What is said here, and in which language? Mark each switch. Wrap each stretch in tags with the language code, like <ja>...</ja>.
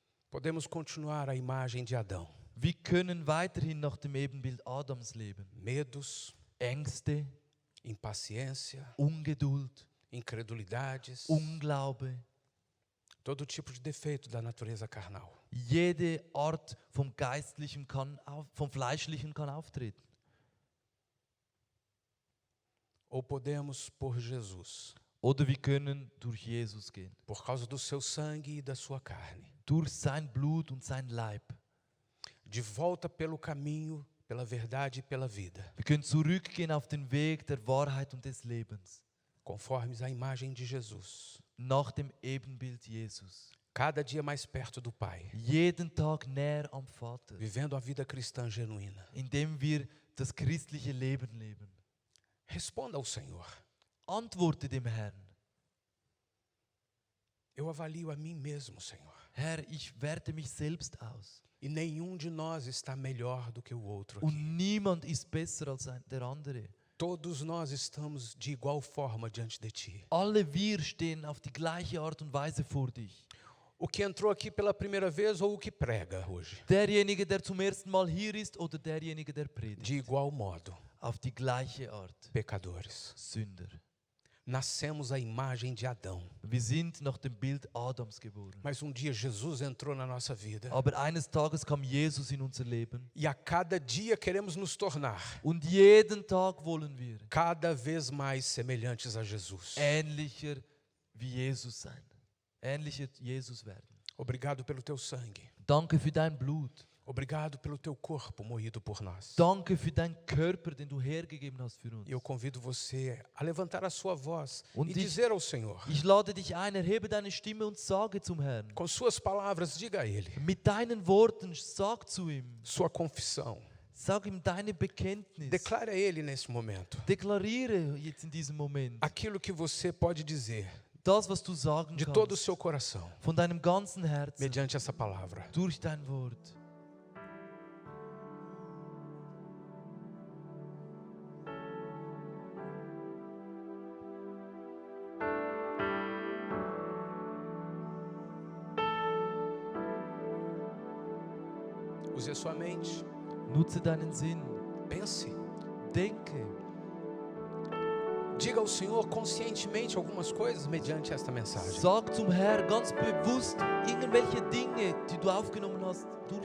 <pt>Podemos continuar a imagem de Adão.</pt> <de>Wir können weiterhin nach dem Ebenbild Adams leben.</de> <pt>Medos,</pt> <de>Ängste,</de> <pt>impaciência,</pt> <de>Ungeduld,</de> <pt>incredulidades,</pt> <de>Unglaube,</de> <pt>todo tipo de defeito da natureza carnal.</pt> <de>jede Art vom Fleischlichen kann auftreten.</de> <pt>Ou podemos, por Jesus,</pt> <de>Oder wir können durch Jesus gehen,</de> <pt>por causa do seu sangue e da sua carne,</pt> <de>durch sein Blut und sein Leib.</de> <pt>de volta pelo caminho, pela verdade e pela vida,</pt> <de>Wir können zurückgehen auf den Weg der Wahrheit und des Lebens,</de> <pt>conformes à imagem de Jesus.</pt> <de>nach dem Ebenbild Jesus.</de> <pt>Cada dia mais perto do Pai,</pt> <de>Jeden Tag näher am Vater,</de> <pt>vivendo a vida cristã genuína.</pt> <de>indem wir das christliche Leben leben.</de> <pt>Responda ao Senhor.</pt> <de>Antworte dem Herrn.</de> <pt>Eu avalio a mim mesmo, Senhor.</pt> <de>Herr, ich werte mich selbst aus.</de> <pt>E nenhum de nós está melhor do que o outro</pt> <de>Und</de> <pt>aqui.</pt> <de>niemand ist besser als der andere.</de> <pt>Todos nós estamos de igual forma diante de Ti.</pt> <de>Alle wir stehen auf die gleiche Art und Weise vor dich.</de> <pt>O que entrou aqui pela primeira vez ou o que prega hoje.</pt> <de>Derjenige, der zum ersten Mal hier ist oder derjenige, der predigt.</de> <pt>De igual modo,</pt> <de>Auf die gleiche Art.</de> <pt>pecadores.</pt> <de>Sünder.</de> <pt>Nascemos à imagem de Adão.</pt> <de>Wir sind nach dem Bild Adams geboren.</de> <pt>Mas um dia Jesus entrou na nossa vida.</pt> <de>Aber eines Tages kam Jesus in unser Leben.</de> <pt>E a cada dia queremos nos tornar</pt> <de>Und jeden Tag wollen wir</de> <pt>cada vez mais semelhantes a Jesus.</pt> <de>ähnlicher wie Jesus sein. Ähnlicher Jesus werden.</de> <pt>Obrigado pelo Teu sangue.</pt> <de>Danke für dein Blut.</de> <pt>Obrigado pelo Teu corpo moído por nós.</pt> <de>Danke für deinen Körper, den du hergegeben hast für uns.</de> <pt>E eu convido você a levantar a sua voz</pt> <de>Und</de> <pt>e</pt> <de>ich-</de> <pt>dizer ao Senhor,</pt> <de>Ich lade dich ein, erhebe deine Stimme und sage zum Herrn.</de> <pt>com suas palavras, diga a Ele,</pt> <de>Mit deinen Worten sag zu ihm.</de> <pt>sua confissão.</pt> <de>Sag ihm deine Bekenntnis.</de> <pt>Declare a Ele nesse momento</pt> <de>Deklariere jetzt in diesem Moment</de> <pt>aquilo que você pode dizer</pt> <de>das, was du sagen</de> <pt>de todo o</pt> <de>kannst.</de> <pt>seu coração,</pt> <de>Von deinem ganzen Herzen.</de> <pt>mediante essa palavra.</pt> <de>Durch dein Wort.</de> <pt>Use a sua mente,</pt> <de>Nutze deinen Sinn.</de> <pt>pense.</pt> <de>Denke.</de> <pt>Diga ao Senhor conscientemente algumas coisas mediante esta mensagem.</pt> <de>Sag zum Herrn ganz bewusst irgendwelche Dinge, die du aufgenommen hast durch</de>